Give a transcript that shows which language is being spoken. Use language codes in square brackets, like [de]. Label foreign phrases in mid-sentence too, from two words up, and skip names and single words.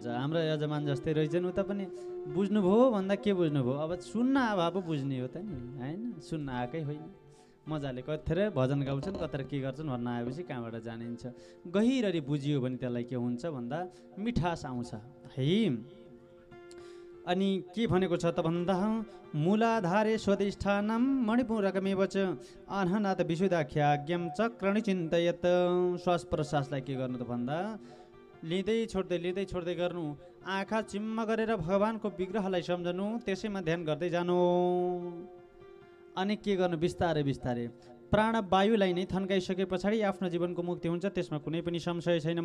[ne] हाम्रो यजमान जस्तै रहेछन्, उता पनि बुझ्नुभयो भन्दा के बुझ्नुभयो, अब सुन्न अब बुझ्ने हो त नि होइन, सुन्न आएकै होइन। मजाले कतिखेर भजन गाउँछन्, कतिखेर के गर्छन् भन्न आएपछि कहाँबाट जानिन्छ। गहिररी बुझियो भने त्यसलाई के हुन्छ भन्दा मिठास आउँछ है। अनि के भनेको छ त भन्दा [sa] मूलाधारे स्वधिष्ठानम मणिपुरकमेव च अनहनाथ विशुद्धाख्याज्ञम चक्रणी चिन्तयत। [ne] श्वास प्रश्वासलाई के गर्नु त भन्दा लिँदै छोड्दै गर्नु। आँखा चिम्म गरेर भगवानको विग्रहलाई सम्झनु, त्यसैमा ध्यान गर्दै जानु। अनि के गर्नु, बिस्तारै बिस्तारै प्राणवायुलाई नै थन्काइसके पछाडि आफ्नो जीवनको मुक्ति हुन्छ, त्यसमा कुनै पनि संशय छैन।